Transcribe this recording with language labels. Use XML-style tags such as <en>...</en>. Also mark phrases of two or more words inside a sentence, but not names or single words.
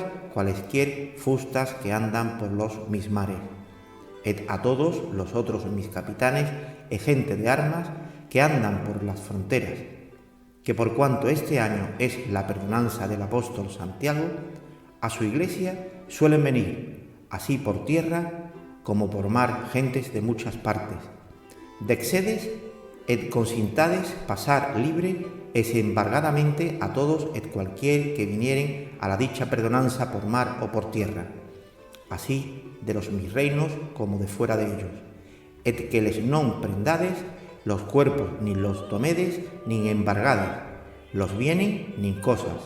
<es>cualesquier fustas que andan por los mis mares, et a todos los otros mis capitanes e gente de armas que andan por las fronteras, que por cuanto este año es la perdonanza del apóstol Santiago, a su iglesia suelen venir, así por tierra como por mar, gentes de muchas partes, dexedes et consintades pasar libre desembargadamente a todos et cualquier que vinieren a la dicha perdonanza por mar o por tierra, así de los mis reinos como de fuera de ellos, et que les non prendades los cuerpos ni los tomedes ni embargades los bienes ni cosas,</es>